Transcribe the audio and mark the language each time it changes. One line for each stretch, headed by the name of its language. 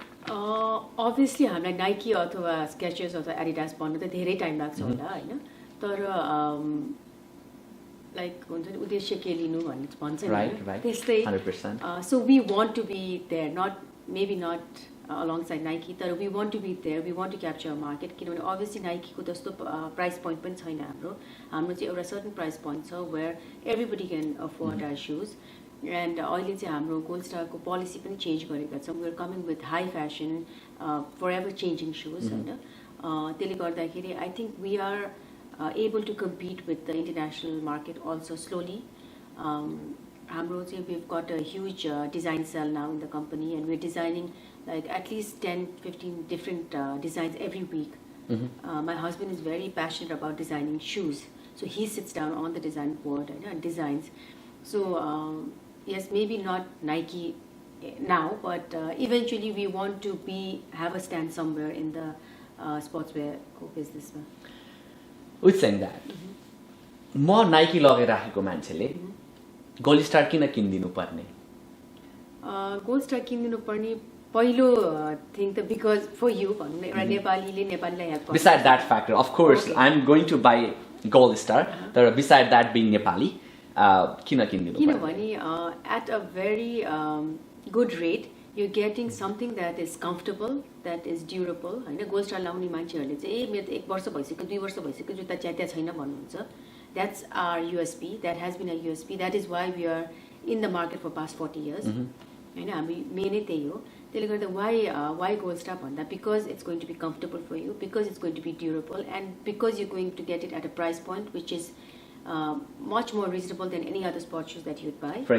Nepali: Obviously हामीलाई Nike अथवा Skechers अथवा एडिडास भन्नु त धेरै टाइम लाग्छ होला होइन तर लाइक हुन्छ नि उद्देश्य के लिनु भन्ने भन्छ नि त्यस्तै
English: so we want to be there not maybe not
Nepali: alongside Nike तर
English: we want to be there we want to capture a market
Nepali: किनभने obviously Nike को त्यस्तो प्राइस पोइन्ट पनि छैन हाम्रो चाहिँ एउटा सर्टन प्राइस पोइन्ट छ
English: where everybody can afford our shoes and
Nepali: अहिले चाहिँ हाम्रो गोल्ड स्टारको पोलिसी पनि चेन्ज गरेका छौँ
English: we are coming with high fashion forever changing shoes
Nepali: होइन त्यसले गर्दाखेरि
English: I think we are able to compete with the international market also slowly
Nepali: हाम्रो चाहिँ
English: we've got a huge design cell now in the company, and we're designing like at least 10-15 different designs every week. My husband is very passionate about designing shoes, so he sits down on the design board and designs. So yes, maybe not Nike now, but eventually we want to have a stand somewhere in the sportswear business. With saying that,
Nepali: म Nike लगाइराखेको मान्छेले gold star किन किनिदिनु पर्ने? Gold star किनिदिनु पर्ने पहिलो thing त
English: because for you
Nepali: भनौँ न, एउटा नेपालीले नेपालीलाई हेल्प गर्छ.
English: Beside that factor, of course, I'm going to buy gold star.
Nepali: तर
English: beside that being
Nepali: नेपाली, किन किनिदिनु पर्ने? किनभने
English: at a very good rate you're getting something that is comfortable, that is durable.
Nepali: हैन, गोल्ड स्टार लाउने मान्छेहरूले चाहिँ मेरो त 1 वर्ष भइसक्यो 2 वर्ष भइसक्यो जुत्ता च्यात्या छैन भन्नुहुन्छ.
English: That's our USP. That has been a USP. That is why we are in the market for past 40 years.
Nepali: हैन, हामी मेन नै त्यही हो. त्यसले गर्दा
English: why gold star भन्दा because it's going to be comfortable for you, because it's going to be durable, and because you're going to get it at a price point which is much more reasonable than any other sports shoes that you'd buy.